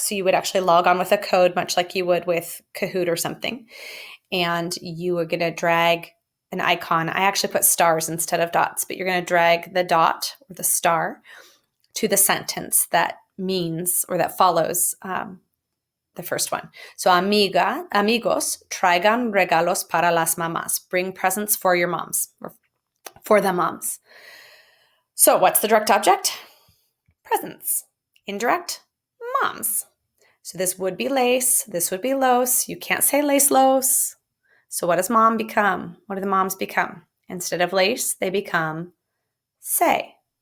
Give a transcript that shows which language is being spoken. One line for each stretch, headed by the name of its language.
English: So you would actually log on with a code, much like you would with Kahoot or something. And you are going to drag an icon. I actually put stars instead of dots, but you're going to drag the dot or the star to the sentence that means or that follows the first one.
Spanish: So amigos, traigan regalos para las mamás.
English: Bring presents for your moms or for the moms. So what's the direct object? Presents. Indirect, moms. So this would be lace. This would be los. You can't say lace los. So what does mom become? What do the moms become? Instead of lace, they become say.